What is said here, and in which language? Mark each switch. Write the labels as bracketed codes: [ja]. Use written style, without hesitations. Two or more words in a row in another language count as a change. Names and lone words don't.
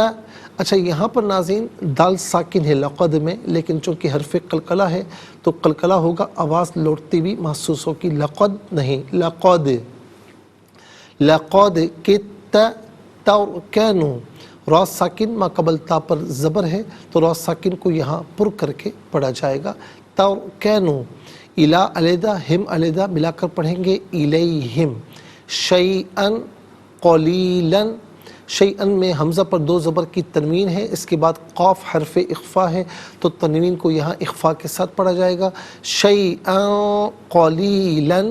[ur] اچھا یہاں پر ناظرین دال ساکن ہے لقد میں، لیکن چونکہ حرف قلقلہ ہے تو قلقلہ ہوگا، آواز لوٹتی بھی محسوس ہوگی، لقد نہیں، [ar] لقد، لقد کتا ترکنو۔ [ur] را ساکن ما قبل تا پر زبر ہے تو را ساکن کو یہاں پر کر کے پڑھا جائے گا، ترکنو۔ الا علیحدہ، ہم علیحدہ، ملا کر پڑھیں گے الیہم، [ar] شیئن قلیلاً۔ [ur] شیئن میں حمزہ پر 2 زبر کی تنوین ہے، اس کے بعد قاف حرف اخفا ہے تو تنوین کو یہاں اخفا کے ساتھ پڑھا جائے گا، [ar] شیئن قلیلاً۔